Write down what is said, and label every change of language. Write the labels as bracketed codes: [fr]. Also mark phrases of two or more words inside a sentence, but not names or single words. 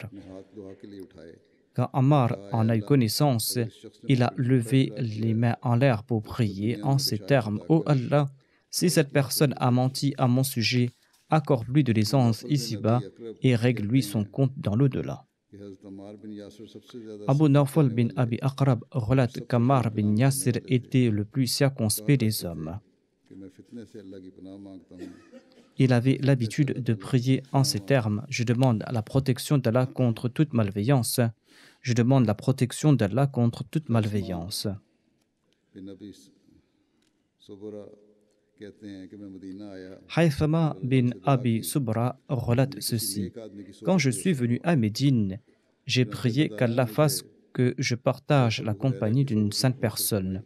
[fr] Quand Ammar en a eu connaissance, il a levé les mains en l'air pour prier en ces termes: « Ô Allah, si cette personne a menti à mon sujet, accorde-lui de l'aisance ici-bas et règle-lui son compte dans l'au-delà. » Abu Nawfal bin Abi Aqrab relate qu'Ammar bin Yasir était le plus circonspect des hommes. Il avait l'habitude de prier en ces termes: « Je demande la protection d'Allah contre toute malveillance. Je demande la protection d'Allah contre toute malveillance. » Haythama bin Abi Subra relate ceci: « Quand je suis venu à Médine, j'ai prié qu'Allah fasse que je partage la compagnie d'une sainte personne.